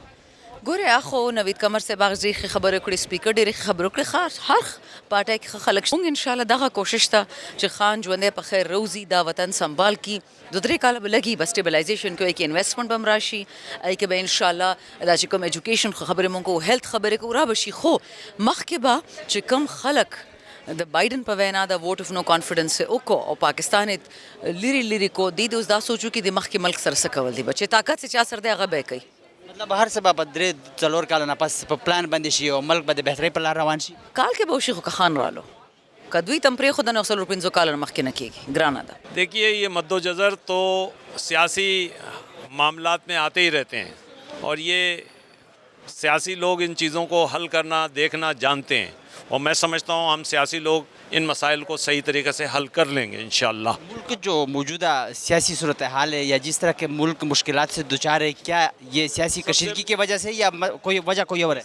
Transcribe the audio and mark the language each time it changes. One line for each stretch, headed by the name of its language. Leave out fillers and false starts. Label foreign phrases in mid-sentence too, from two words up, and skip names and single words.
Pashto: ګوره اخو نوید قمر صاحب هغه ډېرې خبرې کړې سپیکر ډېرې خبرې کړې خاص هر پارټۍ کې ښه خلک موږ انشاءالله دغه کوشش ته چې خان ژوندی په خیر روزي دا وطن سنبال کی 2-3 کاله به لګي بس سټیبلایزیشن کوي کې انویسټمنټ به هم راشي کې به انشاءالله دا چې کوم ایجوکیشن خبرې مونږ کوو هیلث خبرې کوو را به شي خو مخکې به چې کوم خلک د بایډن په وینا د
English: vote of no confidence
Pashto: وکړو او پاکستان لري کو دی اوس دا سوچو کې د مخکې ملک سره څه کول دي بچې طاقت چې چا سره دی هغه به کوي مطلب هر څه به په 3-4 کاله نه پس په پلان باندې شي او ملک به د بهترۍ په لار روان شي کال کې به وشي خو که خان رالو که دوی تم پرېښوده نو 15 کاله نه مخکې نه کېږي ګرانه ده
Urdu: دیکھیے یہ مد و جزر تو سیاسی معاملات میں آتے ہی رہتے ہیں اور یہ سیاسی لوگ ان چیزوں کو حل کرنا دیکھنا جانتے ہیں اور میں سمجھتا ہوں ہم سیاسی لوگ ان مسائل کو صحیح طریقے سے حل کر لیں گے انشاءاللہ ملک جو موجودہ سیاسی صورتحال ہے یا جس طرح کے ملک مشکلات سے دوچار ہے کیا یہ سیاسی کشیدگی کی وجہ سے یا کوئی وجہ کوئی اور ہے